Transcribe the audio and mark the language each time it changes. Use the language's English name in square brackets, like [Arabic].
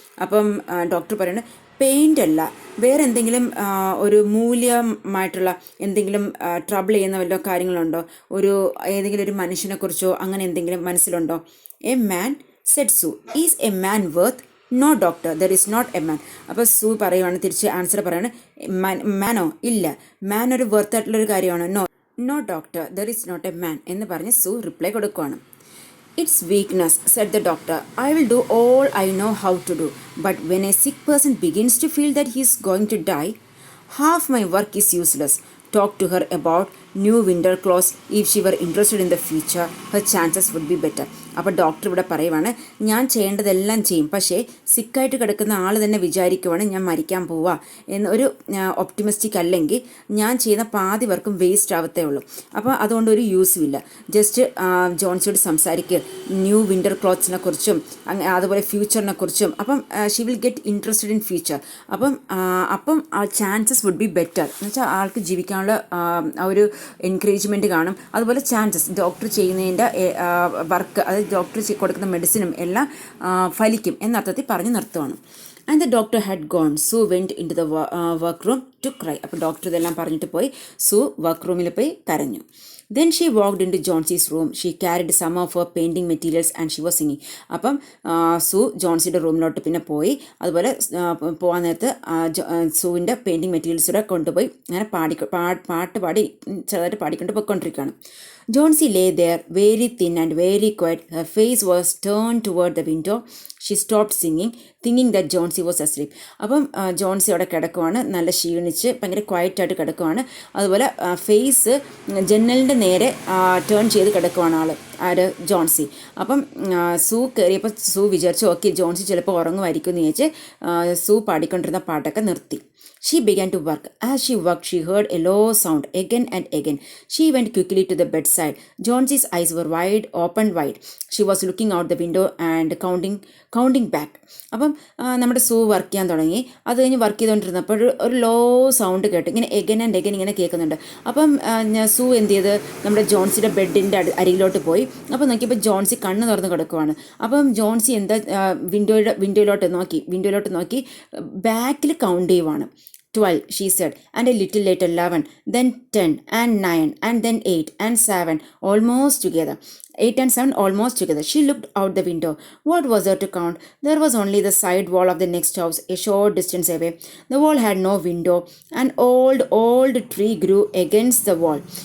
[Malayalam] അപ്പം ഡോക്ടർ പറയുന്നത് പെയിൻ്റ് അല്ല, വേറെ എന്തെങ്കിലും ഒരു മൂല്യമായിട്ടുള്ള എന്തെങ്കിലും ട്രബിൾ ചെയ്യുന്ന വല്ല കാര്യങ്ങളുണ്ടോ, ഏതെങ്കിലും ഒരു മനുഷ്യനെക്കുറിച്ചോ അങ്ങനെ എന്തെങ്കിലും മനസ്സിലുണ്ടോ? [English] A man, said Sue. Is a man worth? No doctor, there is not a man. [Malayalam] അപ്പോൾ സൂ പറയുവാണ്, തിരിച്ച് ആൻസർ പറയാണ്, മാനോ? ഇല്ല, മാൻ ഒരു വർത്ത് ആയിട്ടുള്ളൊരു കാര്യമാണ്. [English] no doctor, there is not a man [Malayalam] എന്ന് പറഞ്ഞ് സൂ റിപ്ലൈ കൊടുക്കുവാണ്. [English] It's weakness, said the doctor. I will do all I know how to do. But when a sick person begins to feel that he is going to die, half my work is useless. Talk to her about new winter clothes. If she were interested in the future, her chances would be better. [Malayalam] അപ്പോൾ doctor ഇവിടെ പറയുവാണ്, ഞാൻ ചെയ്യേണ്ടതെല്ലാം ചെയ്യും, പക്ഷേ സിക്കായിട്ട് കിടക്കുന്ന ആൾ തന്നെ വിചാരിക്കുവാണ് ഞാൻ മരിക്കാൻ പോവാ എന്നൊരു ഒപ്റ്റിമിസ്റ്റിക് അല്ലെങ്കിൽ ഞാൻ ചെയ്യുന്ന പാതി വർക്കും വേസ്റ്റ് ആവത്തേ ഉള്ളൂ. അപ്പോൾ അതുകൊണ്ട് ഒരു യൂസും ഇല്ല. ജസ്റ്റ് ജോൺസിയോട് സംസാരിക്കുക ന്യൂ വിൻ്റർ ക്ലോത്ത്സിനെ കുറിച്ചും അതുപോലെ ഫ്യൂച്ചറിനെ കുറിച്ചും. അപ്പം [English] She will get interested in future. [Malayalam] അപ്പം [English] chances would be better [Malayalam] എന്ന് വെച്ചാൽ ആൾക്ക് ജീവിക്കാനുള്ള ആ ഒരു എൻകറേജ്മെൻറ്റ് കാണും. അതുപോലെ ചാൻസസ് ഡോക്ടർ ചെയ്യുന്നതിൻ്റെ വർക്ക്, അത് ഡോക്ടർ കൊടുക്കുന്ന മെഡിസിനും എല്ലാം ഫലിക്കും എന്നർത്ഥത്തിൽ പറഞ്ഞ് നിർത്തുവാണ്. [English] And the doctor had gone. Sue went in to the work room to cry. [Malayalam] അപ്പോൾ ഡോക്ടർ ഇതെല്ലാം പറഞ്ഞിട്ട് പോയി സൂ വർക്ക് റൂമിൽ പോയി കരഞ്ഞു. [English] Then she walked into Johnsey's room. She carried some of her painting materials and she was singing. [Malayalam] അപ്പം സൂ ജോൺസിയുടെ റൂമിലോട്ട് പിന്നെ പോയി. അതുപോലെ പോകാൻ നേരത്ത് സൂവിൻ്റെ പെയിൻറ്റിങ് മെറ്റീരിയൽസൂടെ കൊണ്ടുപോയി അങ്ങനെ പാട്ട് പാടി ചെറുതായിട്ട് പാടിക്കൊണ്ട് പോയിക്കൊണ്ടിരിക്കുകയാണ്. [English] Johnsy lay there, very thin and very quiet. Her face was turned toward the window. She stopped singing, thinking that Johnsy was asleep. [Malayalam] അപ്പം ജോൺസി അവിടെ കിടക്കുവാണ്, നല്ല ക്ഷീണിച്ച് ഭയങ്കര ക്വയറ്റായിട്ട് കിടക്കുവാണ്. അതുപോലെ ഫേസ് ജനലിൻ്റെ നേരെ ടേൺ ചെയ്ത് കിടക്കുവാണ് ജോൺസി. അപ്പം സൂ കയറിയപ്പോൾ സൂ വിചാരിച്ചു ഓക്കെ ജോൺസി ചിലപ്പോൾ ഉറങ്ങുമായിരിക്കും എന്ന് ചോദിച്ച് സൂ പാടിക്കൊണ്ടിരുന്ന പാട്ടൊക്കെ നിർത്തി. [English] She began to work. As she worked, she heard a low sound again and again. She went quickly to the bedside. Johnsey's eyes were opened wide. She was looking out the window and counting back. [Malayalam] അപ്പം നമ്മുടെ സൂ work ചെയ്യാൻ തുടങ്ങി. അത് കഴിഞ്ഞ് work ചെയ്തുകൊണ്ടിരുന്നപ്പോൾ ഒരു law sound കേട്ട് ഇങ്ങനെ എഗൻ and എഗൻ ഇങ്ങനെ കേൾക്കുന്നുണ്ട്. അപ്പം സൂ എന്ത് ചെയ്ത് നമ്മുടെ ജോൺസിയുടെ ബെഡിൻ്റെ അരികിലോട്ട് പോയി അപ്പോൾ നോക്കിയപ്പോൾ ജോൺസി കണ്ണ് തുറന്ന് കിടക്കുവാണ്. അപ്പം ജോൺസി എന്താ വിൻഡോയിലോട്ട് നോക്കി ബാക്കിൽ കൗണ്ട് ചെയ്യുവാണ്. [English] 12, she said, and a little later 11, then 10, and 9, and then 8, and 7, almost together. 8 and 7 almost together. She looked out the window. What was there to count? There was only the side wall of the next house, a short distance away. The wall had no window. An old tree grew against the wall.